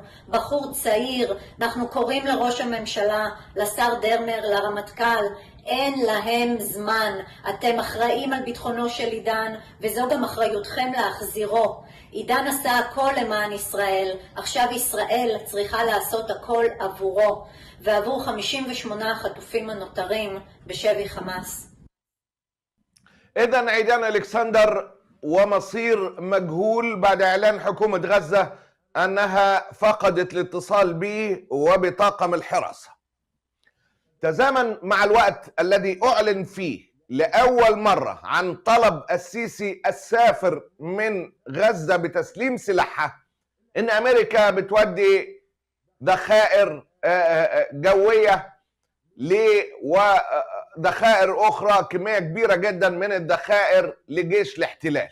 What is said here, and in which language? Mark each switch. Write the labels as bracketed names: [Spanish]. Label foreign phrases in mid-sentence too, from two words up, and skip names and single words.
[Hebrew] בחור צעיר, אנחנו קוראים לראש הממשלה, לשר דרמר, לרמטכ"ל, אין להם זמן. אתם אחראים על ביטחונו של עידן, וזו גם אחריותכם להחזירו. עידן עשה הכל למען ישראל, עכשיו ישראל צריכה לעשות הכל עבורו, ועבור 58 החטופים הנותרים בשבי חמאס. [Arabic] إذن عيدان إلكسندر ومصير مجهول بعد إعلان حكومة غزة أنها فقدت الاتصال به وبطاقم الحراسة. تزامن مع الوقت الذي أعلن فيه لأول مرة عن طلب السيسي السافر من غزة بتسليم سلاحها، إن أمريكا بتودي ذخائر جوية وذخائر أخرى، كمية كبيرة جدا من الذخائر لجيش الاحتلال.